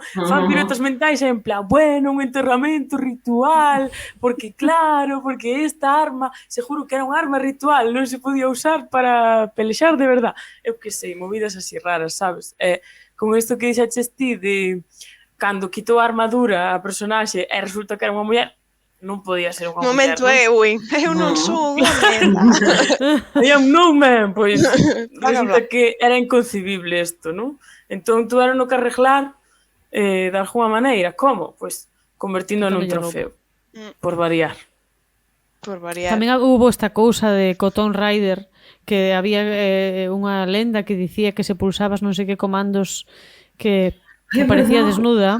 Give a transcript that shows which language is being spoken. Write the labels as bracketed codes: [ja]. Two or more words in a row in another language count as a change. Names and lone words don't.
[gl] Fan piruetas mentais en plan, bueno, un enterramento ritual, porque claro, porque esta arma, seguro que era unha arma ritual, non se podía usar para pelexar de verdad. Eu que sei, movidas así raras, sabes? Con isto que dixaches ti de cando quitou a armadura a personaxe e resulta que era unha muller, non podía ser unha Momento, muller, eu non son un home. [en] I am no man, [gl] pois Van a resulta que era inconcebible isto, non? Entón tuveron que arreglar de alguma maneira. Como? Pois convertindo nun Quitándole a trofeo. Por variar. Por variar. Tamén hubo esta cousa de Cotton Rider, que había unha lenda que dicía que se pulsabas non sei que comandos que parecía desnuda.